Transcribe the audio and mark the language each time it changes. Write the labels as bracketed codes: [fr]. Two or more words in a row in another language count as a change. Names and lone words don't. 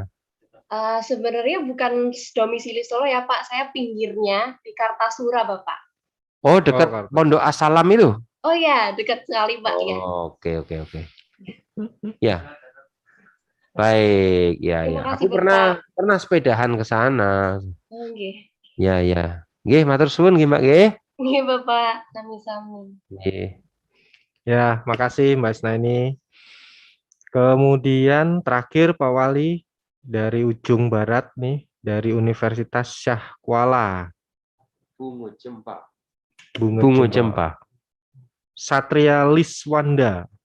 [id] Sebenarnya bukan domisili Solo ya Pak, saya pinggirnya di Kartasura Bapak. Oh, dekat Pondok Assalam itu? Oh ya, dekat sekali Pak ya. Oke. Ya. Baik, ya. Aku pernah sepedahan ke sana. Oke. Ya. [jv] Nggih, matur suwun nggih, Mbak nggih. Nggih, Bapak. Sami-sami. Nggih. [id] Ya, makasih Mbak Isna ini. Kemudian terakhir Pak Wali dari ujung barat nih, dari Universitas Syah Kuala. Bungo Cempa. Satria Liswanda.